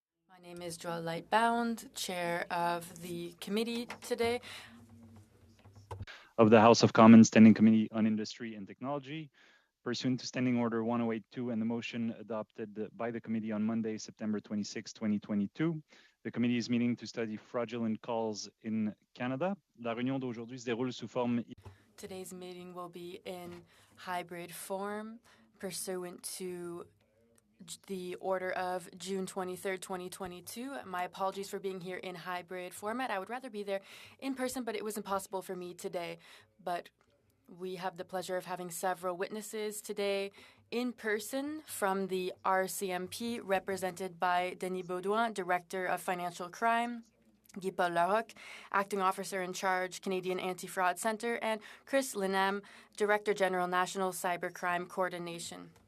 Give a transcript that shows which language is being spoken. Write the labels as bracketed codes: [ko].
[en] My name is Joelle Lightbound, chair of the committee today. Of the House of Commons Standing Committee on Industry and Technology, pursuant to Standing Order 1082 and the motion adopted by the committee on Monday, September 26, 2022. The committee is meeting to study fraudulent calls in Canada. [fr] La réunion d'aujourd'hui se déroule sous forme. [en] Today's meeting will be in hybrid form, pursuant to the order of June 23rd, 2022. My apologies for being here in hybrid format. I would rather be there in person, but it was impossible for me today. But we have the pleasure of having several witnesses today in person from the RCMP, represented by Denis Baudouin, Director of Financial Crime, Guy-Paul Larocque, Acting Officer in Charge, Canadian Anti-Fraud Centre, and Chris Linam, Director General, National Cybercrime Coordination.